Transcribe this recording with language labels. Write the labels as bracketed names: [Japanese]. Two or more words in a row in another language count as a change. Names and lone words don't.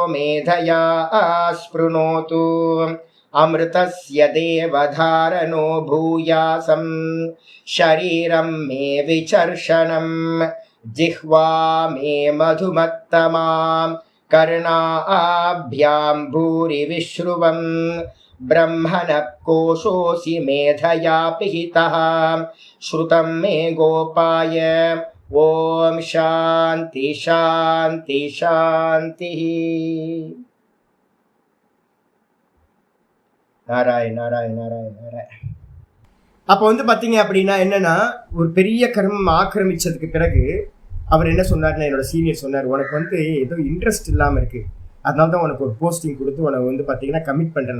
[Sanskrit] मेधया स्पृणोतु अमृतस्य देवधारणो भूयासं शरीरं मे विचर्षणं जिह्वा मे मधुमत्तमां कर्णाभ्यां भूरि विश्रुवं ब्रह्मणः कोशोऽसि मेधया पिहितः श्रुतं मे गोपाय। ॐ शान्ति शान्ति शान्तिः। [Tamil] நாராயண நாராயண நாராயண நாராயண. அப்போ பார்த்தீங்க அப்படின்னா என்னன்னா, ஒரு பெரிய கர்மம் ஆக்கிரமிச்சதுக்கு பிறகு அவர் என்ன சொன்னார்னா, என்னோட சீனியர் சொன்னார், உனக்கு ஏதோ இன்ட்ரெஸ்ட் இல்லாமல் இருக்குது, அதனால தான் உனக்கு ஒரு போஸ்டிங் கொடுத்து உனக்கு பார்த்தீங்கன்னா கமிட் பண்ணுறேன்.